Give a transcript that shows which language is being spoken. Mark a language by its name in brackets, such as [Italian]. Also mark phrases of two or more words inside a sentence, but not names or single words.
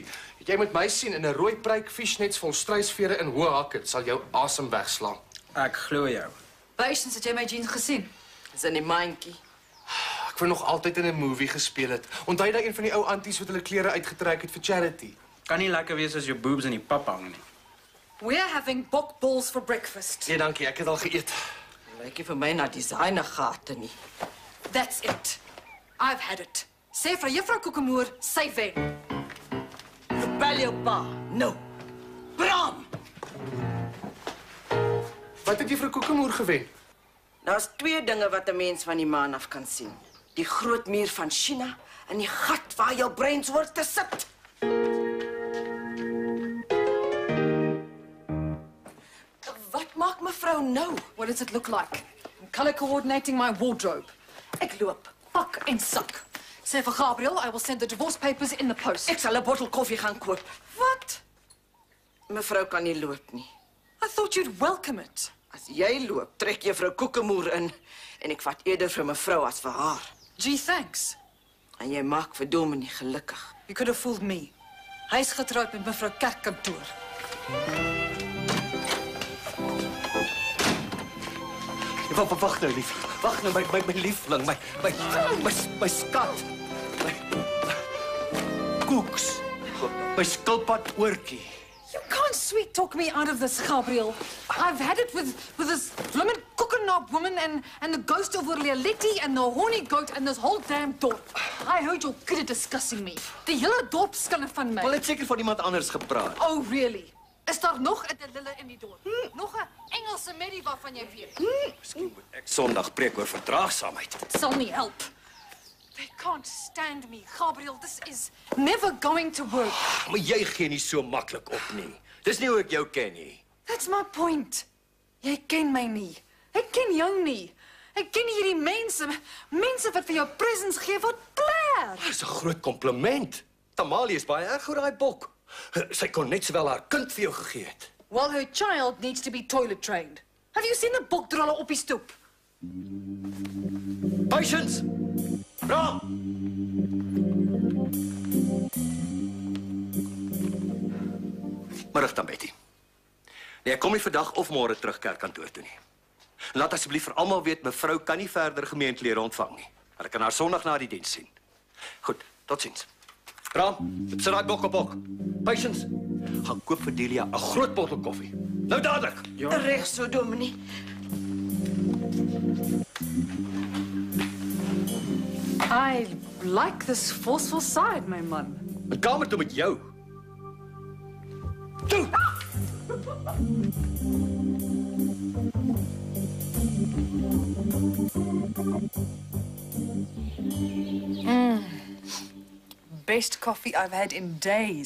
[Afrikaans] Jy moet my sien in 'n rooi pruik, fishnets vol struisvere en hoë hakke, sal jou asem wegslaan. Ek glo jou. Patience, het jy my jeans gesien? Dis in die mandjie. Ek wou nog altyd in 'n movie gespeel het. Onthou jy een van die ou anties wat hulle klere uitgetrek het vir charity? Kan nie lekker wees as jou boobs in die pap hang nie. [English] We're having bok balls for breakfast. [Afrikaans] Nee, dankie, ek het al geëet. Lyk nie vir my na designergate nie. [English] That's it. I've had it. [Afrikaans] Sê vir juffrou Kokemoer, sy wen. Bel jou pa. Nou. Bram! Wat het juffrou Kokemoer gewen? Daar's 2 dinge wat 'n mens van die maan af kan sien. Die groot muur van China en die gat waar jou brein hoort te sit. Wat maak mevrou nou? [English] What does it look like? I'm color coordinating my wardrobe. [Afrikaans] Ek loop, pak en sak. Sê vir Gabriel, [English] I will send the divorce papers in the post. [Afrikaans] Ek sal 'n bottel koffie gaan koop. Wat? Mevrou kan nie loop nie. [English] I thought you'd welcome it. [Afrikaans] As jy loop, trek juffrou Kokemoer in en ek vat eerder vir mevrou as vir haar. [English] Gee, thanks. [Afrikaans] En jy maak vir Dominee gelukkig. [English] You could have fooled me. [Afrikaans] Hy's getroud met mevrou Kerkkantoor. Wag nou, lief. Wag nou, my liefling, my skat. My koeks. My skilpad oortjie. [English] You can't sweet talk me out of this, Gabriel. I've had it with this blooming koekenaap woman and the ghost of Orlealetti and the horny goat and this whole damn dorp. I heard your kid discussing me. [Afrikaans] Die hele dorp skinne van my. Wel het seker van iemand anders gepraat. [English] Oh, really? [Afrikaans] Is daar nog 'n Delille in die dorp? Nog 'n Engelse Mary waarvan jy weet? Miskien moet ek Sondag preek oor verdraagsaamheid. It sal nie help. [English] They can't stand me. Gabriel, this is never going to work. [Afrikaans] Maar jy gee nie so maklik op nie. Dis nie hoe ek jou ken nie. [English] That's my point. [Afrikaans] Jy ken my nie. Ek ken jou nie. Ek ken hierdie mense wat vir jou presents gee wat plaer. Dis 'n groot kompliment. Tamali is baie erg oor daai bok. Sy kon net sowel haar kind vir jou gegee het. [English] Well, her child needs to be toilet trained. Have you seen the [Afrikaans] bokdrolle op die stoep? [English] Patience! Bram! Middag dan, Betty. Nee, ek kom nie vandag of môre terug kerkkantoor toe nie. Laat asseblief vir almal weet mevrou kan nie verder gemeentelede ontvang nie. Hulle kan haar Sondag na die diens sien. Goed, totsiens. Bram, sit daai bok op hok. Patience, gaan koop vir Delia 'n groot bottel koffie. Nou dadelik. Ja. Reg so, Dominee. I like this forceful side, my man. [Afrikaans] 'n Kamer toe met jou. Toe. [English] Best coffee I've had in days.